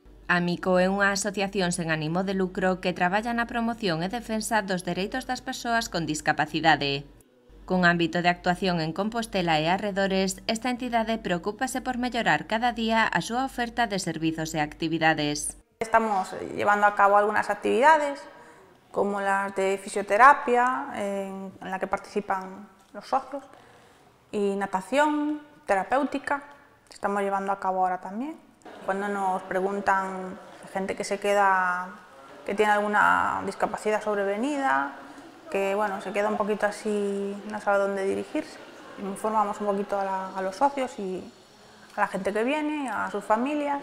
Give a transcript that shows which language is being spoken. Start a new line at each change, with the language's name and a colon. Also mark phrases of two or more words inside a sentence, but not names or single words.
Galician: Amico é unha asociación sen ánimo de lucro que traballa na promoción e defensa dos dereitos das persoas con discapacidade. Cun ámbito de actuación en Compostela e arredores, esta entidade preocúpase por mellorar cada día a súa oferta de servizos e actividades.
Spanish: Estamos llevando a cabo algunas actividades, como las de fisioterapia, en la que participan los socios, y natación terapéutica, que estamos llevando a cabo ahora también. Cuando nos preguntan gente que que tiene alguna discapacidad sobrevenida, que bueno, se queda un poquito así, no sabe dónde dirigirse, informamos un poquito a los socios y a la gente que viene, a sus familias.